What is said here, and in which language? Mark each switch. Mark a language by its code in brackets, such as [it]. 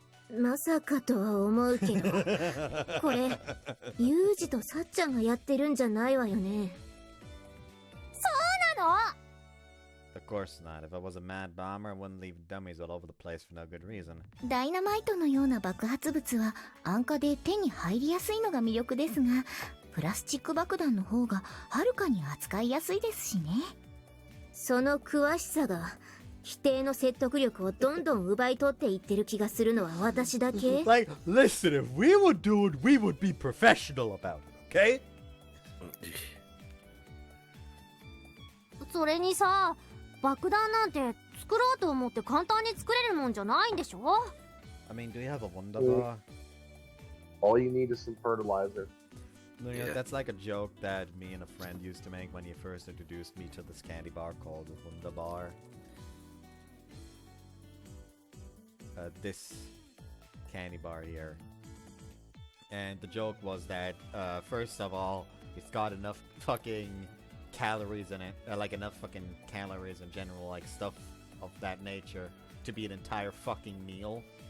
[ja] まさかとは思うけど、これユージとさっちゃんがやってるんじゃないわよね。そうなの [en] ？Of course not. If I was a mad bomber, I wouldn't leave dummies all over the place for no good reason. [ja] ダイナマイトのような爆発物は安価で手に入りやすいのが魅力ですが、プラスチック爆弾の方がはるかに扱いやすいですしね。その詳しさが否定の説得力をどんどん奪い取っていってる気がするのは私だけ。 [en] Like, listen, if we would do it, we would be professional about it, okay? [ja] それにさ、爆弾なんて作ろうと思って簡単に作れるもんじゃないんでしょ？ [en] I mean, do you have a wonder bar? All you need is some fertilizer. No, that's like a joke that me and a friend used to make when he first introduced me to this candy bar called the Wonder Bar. This candy bar here. And the joke was that, first of all, it's got enough fucking calories in it, like enough fucking calories in general, like stuff of that nature, to be an entire fucking meal.